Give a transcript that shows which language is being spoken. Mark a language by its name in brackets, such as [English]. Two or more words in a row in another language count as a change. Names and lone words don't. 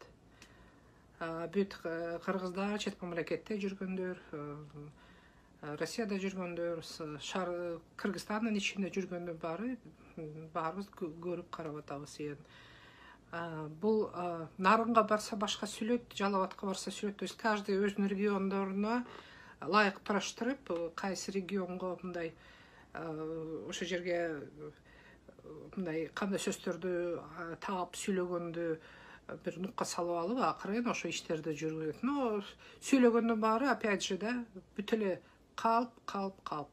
[Kyrgyz] Бүт кыргыздар, чет мамлекетте жүргөндөр, Россияда жүргөндөр, Кыргызстандын ичинде жүргөндөр баарыбыз көрүп карап атабыз. Бул нарынга барса башка сүйлөйт, Жалал Абадка барса сүйлөйт. [Russian] То есть каждый [Kyrgyz] өзүнүн региондоруна лайык тураштырып, кайсы регионго мындай ошо жерге мындай кандай сөздөрдү таап сүйлөгөндү бир нукка салып алып, акырын ошо иштерди жүргүзөт. Но сүйлөгөндүн баары [Russian] опять же [Kyrgyz] да бүт эле калп.